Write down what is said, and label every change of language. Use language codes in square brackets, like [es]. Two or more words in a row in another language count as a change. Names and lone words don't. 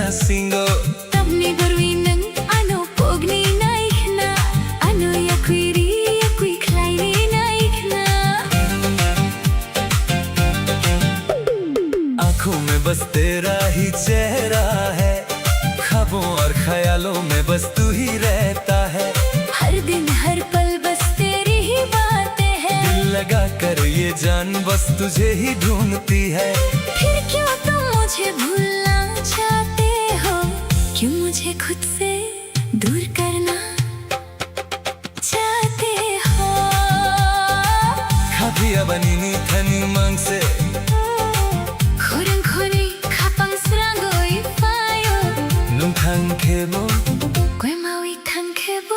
[trp] singo Tamni berwineng ano pogni naikna ano yakui kleini naikna [hi] आंखों में बस तेरा ही चेहरा है, ख्वाबों और ख्यालों में बस तू ही रहता है। हर दिन हर पल बस तेरी ही बातें हैं। दिल लगा कर ये जान बस तुझे ही ढूंढती है। फिर क्यों तुम मुझे भूलना चाहते हो, क्यों मुझे खुद से दूर करना चाहते हो। [trp] खाबिया बनी नी थनी मांग से Khurang khuri khapang srangoi payo nung thang khebo Koi maui thang khebo